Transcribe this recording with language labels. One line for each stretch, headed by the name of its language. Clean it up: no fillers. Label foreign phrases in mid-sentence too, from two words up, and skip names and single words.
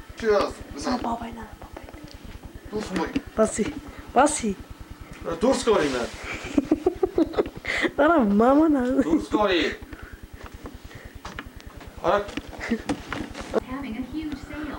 English: Cheers. Sa babayla.
Armenian: Բասի, բասի։ Դուրս կորի մեն։ Արա մաման ա։ Դուրս կորի։ Արա
English: Having a huge sale.